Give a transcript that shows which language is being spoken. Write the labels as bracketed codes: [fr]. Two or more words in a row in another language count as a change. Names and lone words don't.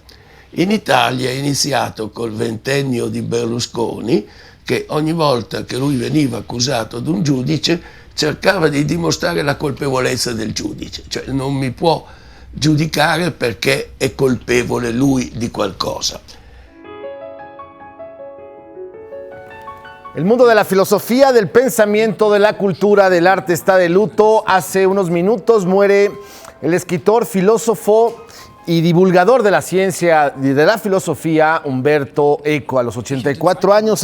[it] In Italia è iniziato col ventennio di Berlusconi, che ogni volta che lui veniva accusato da un giudice cercava di dimostrare la colpevolezza del giudice, cioè non mi può giudicare perché è colpevole lui di qualcosa. [es] El mundo de la filosofía, del pensamiento, de la cultura, del arte está de luto. Hace unos minutos muere el escritor, filósofo y divulgador de la ciencia y de la filosofía, Umberto Eco, a los 84 años.